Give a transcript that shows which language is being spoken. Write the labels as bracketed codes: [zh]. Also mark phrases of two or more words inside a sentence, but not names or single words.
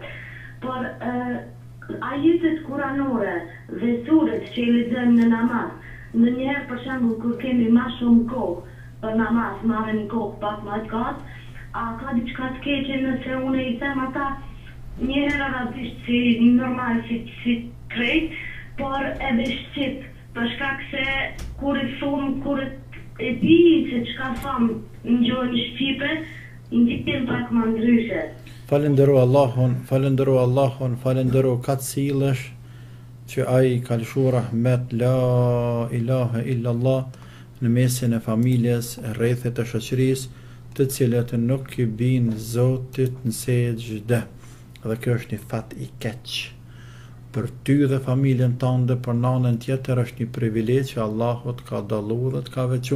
[sq] Por ajetet kuranore dhe suret që I lexojmë në namaz, ndonjëherë për shembull kur kemi më shumë kohë për namaz, marrën kohë pak më të gjatë, a ka diçka të keqe nëse unë I them ata njëherë arabisht si normal si krejt, por edhe shqip, për shkak se kur I thom, kur e di se çka thom në gjuhën shqipe, ndjehem pak më ndryshe. Falendero Allahun, falendero katë sillesh që ai ka lëshu rahmet, [ar] لا إله إلا الله, [sq] në mesin e familjes, e rrethet të shoqërisë, të cilët nuk I bin Zotit në sejdë. Dhe kjo është një fat I keq. Për ty dhe familjen tënde, për nanën tjetër është një privilegj që Allahu të ka dallu dhe të ka veçu.